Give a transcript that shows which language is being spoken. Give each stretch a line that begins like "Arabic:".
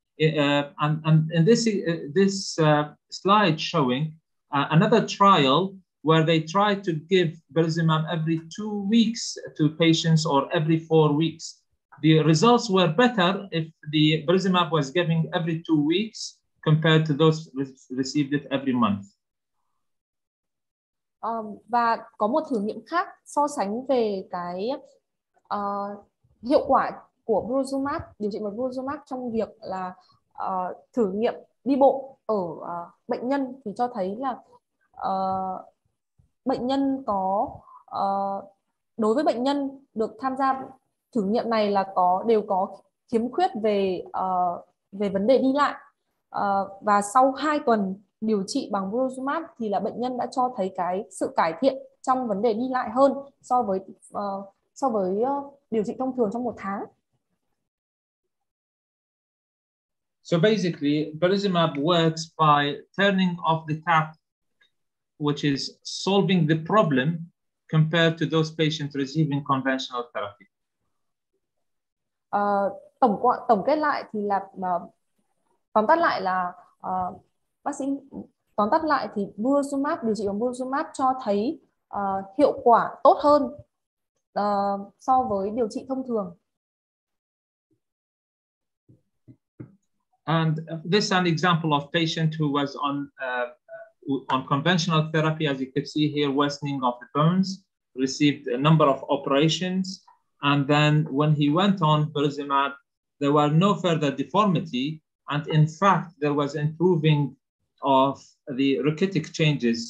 English: And in this slide showing another trial where they tried to give beruzimab every 2 weeks to patients or every 4 weeks. The results were better if the beruzimab was given every 2 weeks compared to those received it every month.
Vietnamese: Và có một thử nghiệm khác so sánh về cái hiệu quả của beruzimab, điều trị bằng beruzimab trong việc là thử nghiệm đi bộ ở bệnh nhân thì cho thấy là bệnh nhân có đối với bệnh nhân được tham gia thử nghiệm này là đều có khiếm khuyết về vấn đề đi lại, và sau 2 tuần điều trị bằng Brozumab thì là bệnh nhân đã cho thấy cái sự cải thiện trong vấn đề đi lại hơn so với điều trị thông thường trong 1 tháng.
English: So basically, Brozumab works by turning off the tap, which is solving the problem compared to those patients receiving conventional therapy.
Vietnamese: Tổng kết lại thì là tóm tắt lại là bác sĩ tóm tắt lại thì Brozumab, điều trị bằng Brozumab cho thấy hiệu quả tốt hơn so với điều trị thông thường.
English: And this is an example of patient who was on conventional therapy, as you could see here, worsening of the bones, received a number of operations, and then when he went on Brozumab, there were no further deformity, and in fact, there was improving of the rickety changes.